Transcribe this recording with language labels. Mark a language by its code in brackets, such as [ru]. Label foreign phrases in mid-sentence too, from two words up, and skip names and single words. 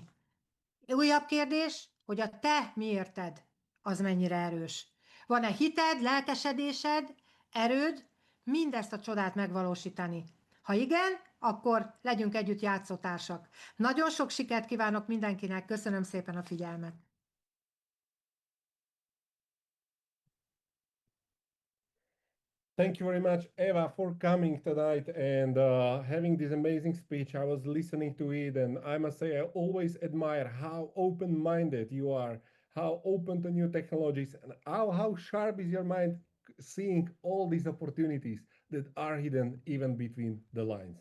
[hu] Újabb kérdés, hogy a te miérted az mennyire erős. Van-e hited, lelkesedésed, erőd, mindezt a csodát megvalósítani? Ha igen, akkor legyünk együtt játszótársak. Nagyon sok sikert kívánok mindenkinek, köszönöm szépen a figyelmet. [en] Thank you very much, Eva, for coming tonight and having this amazing speech. I was listening to it, and I must say, I always admire how open-minded you are, how open to new technologies, and how sharp is your mind seeing all these opportunities that are hidden even between the lines.